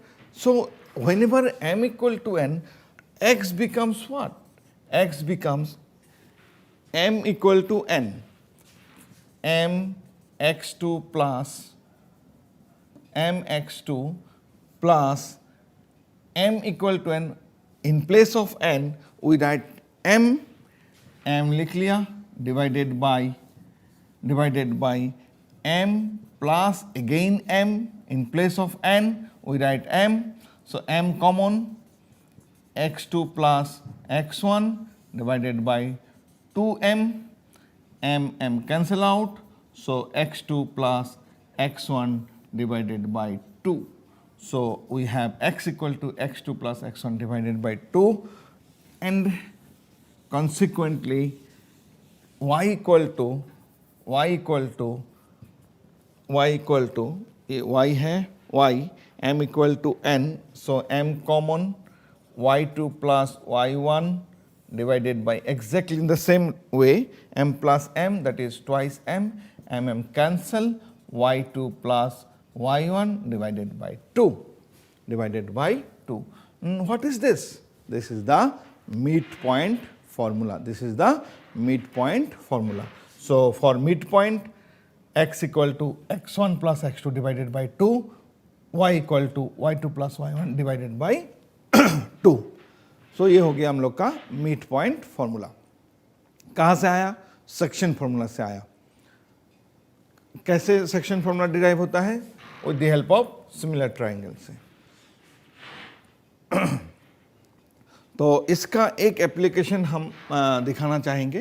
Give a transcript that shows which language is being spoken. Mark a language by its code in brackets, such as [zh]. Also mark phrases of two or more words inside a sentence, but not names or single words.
[en] So whenever m equal to n, x becomes what, x becomes m equal to n, m x2 plus m x2 plus m equal to n, in place of n we write m [hi] लिख लिया, [en] divided by m plus again m, in place of n we write m, so m common, x2 plus x1 divided by 2m, m cancel out, so x2 plus x1 divided by 2. So we have x equal to x2 plus x1 divided by 2, and consequently y equal to y है y, m equal to n, so m common, y2 plus y1 divided by exactly in the same way m plus m, that is twice m cancel, y2 plus y1 divided by 2, What is this? This is the midpoint formula. This is the midpoint formula. So for midpoint, x equal to x1 plus x2 divided by 2, y equal to y2 plus y1 divided by 2. [hi] सो ये हो गया हम लोग का [en] mid point formula. [hi] कहाँ से आया? [en] section formula [hi] से आया। कैसे [en] section formula [hi] डिराइव होता है? [en] with the help of similar triangle [hi] से। तो इसका एक एप्लीकेशन हम दिखाना चाहेंगे।